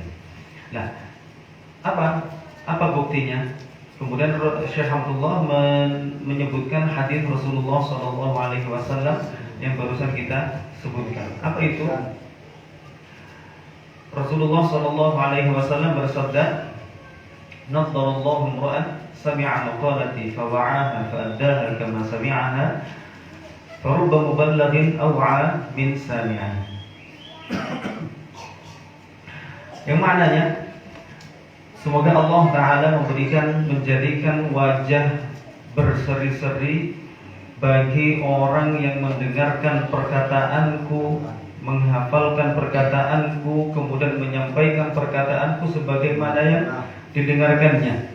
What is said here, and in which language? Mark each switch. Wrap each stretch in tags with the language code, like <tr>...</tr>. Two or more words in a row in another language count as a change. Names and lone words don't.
<id>Nah, apa buktinya? Kemudian Syekh Abdullah menyebutkan hadis Rasulullah SAW yang barusan kita sebutkan. Apa itu? Rasulullah SAW bersabda,</id> <ar>"نضر الله امرأ سمع مقالتي فوعاها فأداها كما سمعها فرب مبلغ أوعى من سامع."</ar> <id>Yang maknanya semoga Allah Ta'ala menjadikan wajah berseri-seri bagi orang yang mendengarkan perkataanku, menghafalkan perkataanku, kemudian menyampaikan perkataanku sebagaimana yang didengarkannya.</id>